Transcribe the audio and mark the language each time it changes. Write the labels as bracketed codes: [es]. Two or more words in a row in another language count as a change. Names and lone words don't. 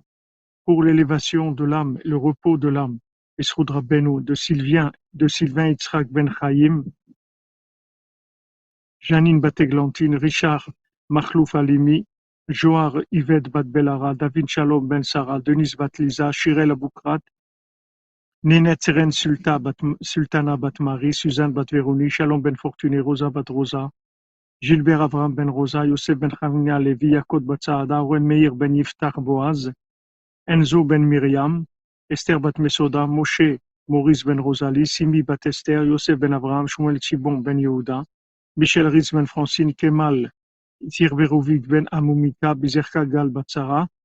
[fr] Pour l'élévation de l'âme, le repos de l'âme, [he] Esroud Rabbeinu, [fr] de Sylvain Yitzhak ben Chaim, Janine bat Églantine, Richard Machlouf Alimi, Joar Yvette bat Belara, David Shalom ben Sarah, Denise bat Lisa, Shirel Aboukrat, Nénet Seren Sultana bat Marie, Suzanne bat Véronique, Shalom ben Fortuné, Rosa bat Rosa, Gilbert Avram ben Rosa, Yosef ben Chania Levi, Yaakov bat Saada, Oren Meir ben Yiftach Boaz, Enzo ben Myriam, Esther bat Mesoda, Moshe Maurice ben Rosalie, Simi bat Esther, Yosef ben Abraham, Shmuel Tchibon ben Yehuda, Michel Ritz ben Francine, Kemal Sir Verovic ben Amumika, Bizerka Gal Batsara,